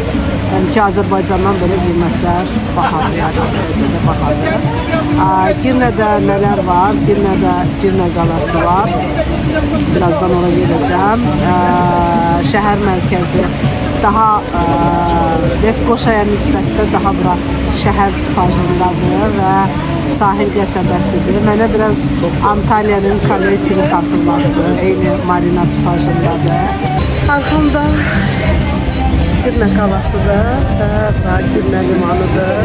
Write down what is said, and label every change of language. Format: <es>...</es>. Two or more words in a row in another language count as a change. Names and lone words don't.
<tr>Yani ki Azerbaycan'dan böyle</tr> <az>qiymətlər bahadır,</az> <tr>yani derecede bahadır. Girne'de neler var? Girne'de Girne</tr> <az>qalası var.</az> <tr>Birazdan oraya geleceğim. Şehir merkezi daha</tr> <az>Lefkoşa'ya nisbətdə daha bura şəhər tipajındadır və sahil qəsəbəsidir. Mənə biraz Antalya'nın Kaleçini xatırlatdı. Eyni marina tipajındadır. Arxamda Girne qalasıdır və Girne limanıdır.</az>